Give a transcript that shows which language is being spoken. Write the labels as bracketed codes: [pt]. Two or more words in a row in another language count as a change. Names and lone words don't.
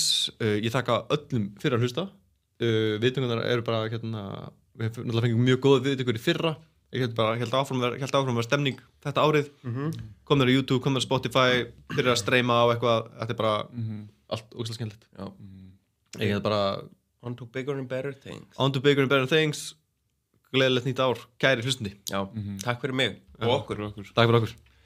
[is] Ég þakka öllum fyrir að hlusta. Viðtökurnar eru bara, hérna, við náttúrulega fengum mjög góða viðtökur í fyrra. Ég held áfram að vera stemning þetta árið. Kom þér á YouTube, kom þér á Spotify, byrjar að streyma á eitthvað. Þetta er bara allt ógeðslega skemmtilegt. Já. Ég held bara [en] On to bigger and better things. On to bigger and better things. [is] Gleðilegt nýtt ár, kæri hlustandi. Já, takk fyrir mig og okkur. Takk fyrir okkur.